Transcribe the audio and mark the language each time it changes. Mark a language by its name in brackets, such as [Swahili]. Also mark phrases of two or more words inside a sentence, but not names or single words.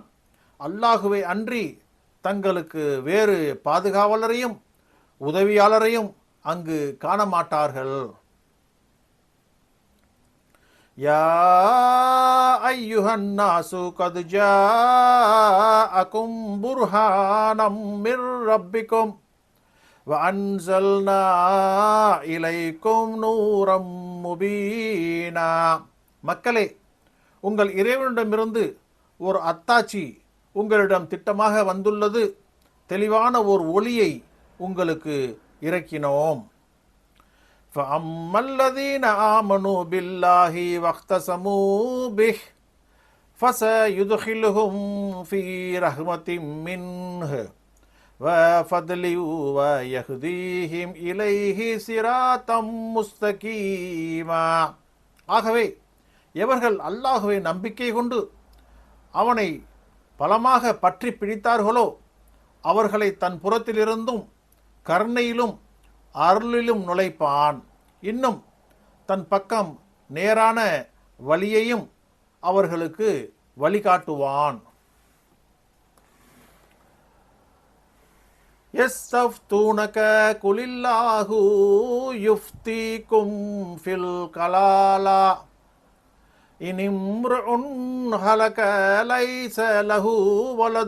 [Tamil] அல்லாஹுவை அன்றி தங்களுக்கு வேறு பாதுகாவலரையும் உதவியாளரையும் அங்கு காணமாட்டார்கள். [Arabic] يا أيها الناس قد جاءكم برهان من ربكم وَأَنزَلْنَا إِلَيْكُمْ نُورًا مُبِينًا [Tamil] மக்களே, உங்கள் இறைவனிடமிருந்து ஒரு அத்தாட்சி உங்களிடம் திட்டமாக வந்துள்ளது. தெளிவான ஒரு ஒளியை உங்களுக்கு இறக்கினோம். [Arabic] فَأَمَّا الَّذِينَ آمَنُوا بِاللَّهِ وَاخْتَصَمُوا بِهِ فَسَيُدْخِلُهُم فِي رَحْمَةٍ مِّنْهُ وَفَضْلٍ وَيَهْدِيهِمْ إِلَيْهِ صِرَاطًا مُسْتَقِيمًا. [Tamil] ஆகவே எவர்கள் அல்லாஹ்வை நம்பிக்கை கொண்டு அவனை பலமாக பற்றி பிடித்தார்களோ அவர்களை தன் புறத்திலிருந்தும் கருணையிலும் அருளிலும் நுழைப்பான். இன்னும் தன் பக்கம் நேரான வழியையும் அவர்களுக்கு வழிகாட்டுவான். [Arabic] يَسْتَفْتُونَكَ قُلِ اللَّهُ يُفْتِيكُمْ فِي الْكَلَالَةِ إِنِ امْرُؤٌ هَلَكَ لَيْسَ لَهُ وَلَدٌ